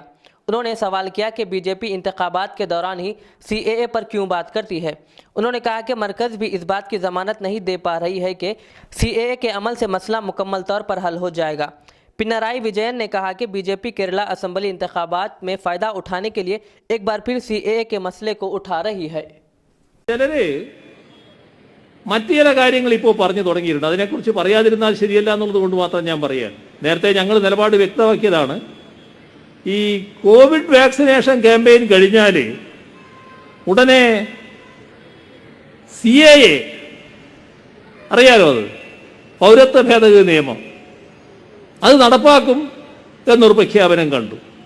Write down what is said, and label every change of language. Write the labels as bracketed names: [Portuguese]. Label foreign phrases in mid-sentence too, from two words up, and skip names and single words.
[Urdu] انہوں نے سوال کیا کہ بی جے پی انتخابات کے دوران ہی CAA پر کیوں بات کرتی ہے. انہوں نے کہا کہ مرکز بھی اس بات کی ضمانت نہیں دے پا رہی ہے کہ CAA کے عمل سے مسئلہ مکمل طور پر حل ہو جائے گا. پنرائی وجین نے کہا کہ بی جے پی کیرالہ اسمبلی انتخابات میں فائدہ اٹھانے کے لیے ایک بار پھر CAA کے مسئلے کو اٹھا رہی ہے. [Malayalam] മറ്റു ചില കാര്യങ്ങൾ ഇപ്പോൾ പറഞ്ഞു തുടങ്ങിയിട്ടുണ്ട്, അതിനെക്കുറിച്ച് പറയാതിരുന്നാൽ ശരിയല്ല എന്നുള്ളത് കൊണ്ട് മാത്രം ഞാൻ പറയുകയാണ്। നേരത്തെ ഞങ്ങൾ നിലപാട് വ്യക്തമാക്കിയതാണ്, ഈ [English] covid vaccination campaign [Malayalam] കഴിഞ്ഞാൽ ഉടനെ CAA അറിയാലോ, അത് പൗരത്വ ഭേദഗതി നിയമം അത് നടപ്പാക്കും എന്നൊരു പ്രഖ്യാപനം കണ്ടു।